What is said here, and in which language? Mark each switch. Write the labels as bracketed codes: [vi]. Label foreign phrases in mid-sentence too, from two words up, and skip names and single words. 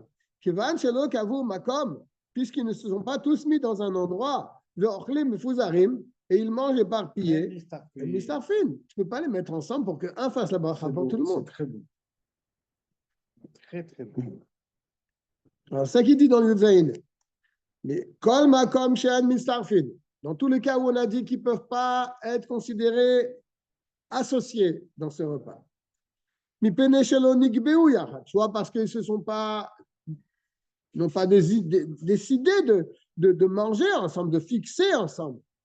[fr] Puisqu'ils ne se sont pas tous mis dans un endroit, et ils mangent éparpillés. Tu ne peux pas les mettre ensemble pour qu'un fasse la bracha pour tout le monde. C'est très beau. Très, très beau. Alors, c'est ça qu'il dit dans le Yudzaïn. [he] Mais כל מקום שאין מצטרפין. [fr] Dans tous les cas où on a dit qu'ils ne peuvent pas être considérés associés dans ce repas. Soit parce qu'ils n'ont pas décidé de manger ensemble, de fixer ensemble.